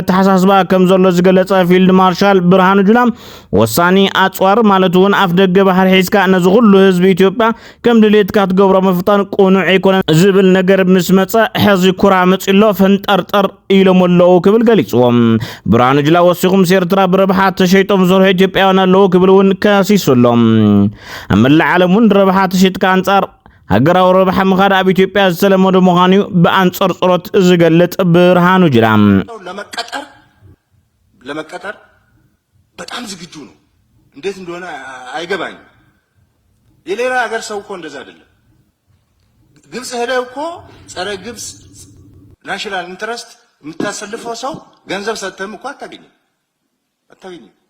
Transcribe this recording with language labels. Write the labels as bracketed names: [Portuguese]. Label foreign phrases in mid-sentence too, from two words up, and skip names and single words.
[Tigrinya] ተሓሳስባ ከም ዘሎ ዝገለጸ ፊልድ ማርሻል ብርሃኑ ጁላ ወሳኒ ኣጽዋር ማለት እውን ኣፍ ደገ ባሕሪ ሒዝካ ነዚ ኩሉ ህዝቢ ኢትዮጵያ ከም ድሌትካ ትገብሮ ምፍጣን ቁኑዕ ኣይኮነን ዝብል ነገር ምስ መጸ ሕዚ ኩራ መጽሎ ፈንጠርጠር ኢሎም ኣለዉ ክብል ገሊጽዎም ብርሃኑ ጁላ ወሲኹም ኤርትራ ብረብሓት ተሸይጦም ዝሰርሑ ኢትዮጵያውያን ኣለዉ ክብል እውን ከሲሶሎም ኣብ መላእ ዓለም እውን ረብሓት ተሸይጥካ አንጻር ሃገራዊ ረብሓ ምኻድ ኣብ ኢትዮጵያ ዝተለመደ ምዃኑ ብኣንጻር ጸሎት ዝገልጽ ብርሃኑ ጁላ [Amharic] ለመቀጠር በጣም ዝግጁ ነው እንዴት እንደሆነ አይገባኝም የሌላ ሀገር ሰው እኮ እንደዛ አይደለም ግብጽ ሄደው እኮ ጸረ ግብጽ [English] national interest [Amharic] የምታሰልፈው ሰው ገንዘብ ሰጥተም እኮ አታገኝም